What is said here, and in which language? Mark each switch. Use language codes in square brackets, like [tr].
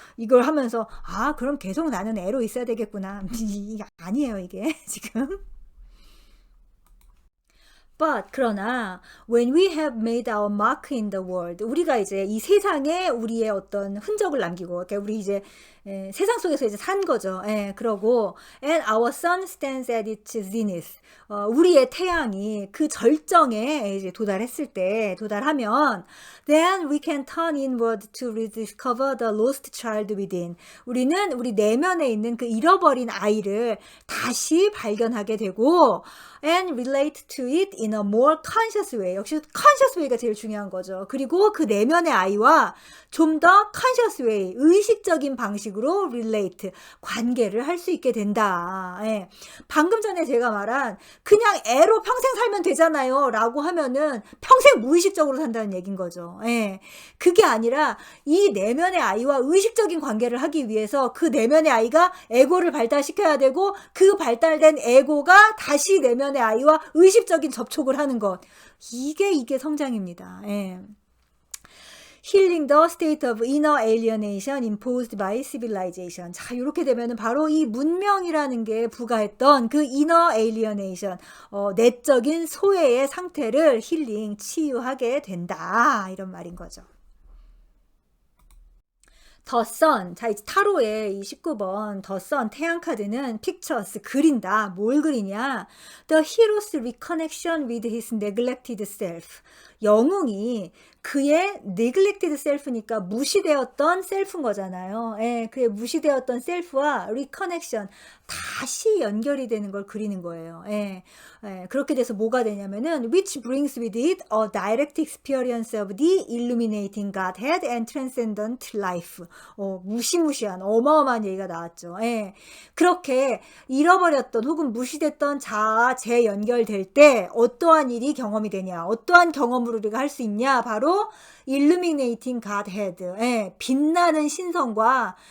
[ko] 이걸 하면서, 그럼 계속 나는 애로 있어야 되겠구나. 이게 아니에요, 이게. 지금. But 그러나 [en] when we have made our mark in the world, [ko] 우리가 이제 이 세상에 우리의 어떤 흔적을 남기고, 그러니까 우리 이제 세상 속에서 이제 산 거죠. 그러고 [en] and our sun stands at its zenith. [ko] 우리의 태양이 그 절정에 이제 도달하면 [en] then we can turn inward to rediscover the lost child within. [ko] 우리는 우리 내면에 있는 그 잃어버린 아이를 다시 발견하게 되고 [en] and relate to it in a more conscious way. [ko] 역시 conscious way가 제일 중요한 거죠. 그리고 그 내면의 아이와 좀 더 conscious way, 의식적인 방식으로 relate, 관계를 할 수 있게 된다. 방금 전에 제가 말한 그냥 애로 평생 살면 되잖아요 라고 하면은 평생 무의식적으로 산다는 얘기인 거죠. 그게 아니라 이 내면의 아이와 의식적인 관계를 하기 위해서 그 내면의 아이가 에고를 발달시켜야 되고 그 발달된 에고가 다시 내면의 아이와 의식적인 접촉을 하는 것. 이게 성장입니다. [en] Healing the state of inner alienation imposed by civilization. [ko] 자, 이렇게 되면은 바로 이 문명이라는 게 부과했던 그 inner alienation, 내적인 소외의 상태를 힐링, 치유하게 된다. 이런 말인 거죠. [en] The Sun. [ko] 자, 이제 타로의 이 19번 The Sun 태양 카드는 pictures, 그린다. 뭘 그리냐? [en] The hero's reconnection with his neglected self. [ko] 영웅이 그의 neglected self니까 무시되었던 셀프인 거잖아요. 그의 무시되었던 셀프와 reconnection, 다시 연결이 되는 걸 그리는 거예요. 그렇게 돼서 뭐가 되냐면은 [en] which brings with it a direct experience of the illuminating Godhead and transcendent life. [ko] 무시무시한 어마어마한 얘기가 나왔죠. 그렇게 잃어버렸던 혹은 무시됐던 자아 재연결될 때 어떠한 일이 경험이 되냐, 어떠한 경험으로 우리가 할 수 있냐, 바로 illuminating Godhead, 빛나는 신성과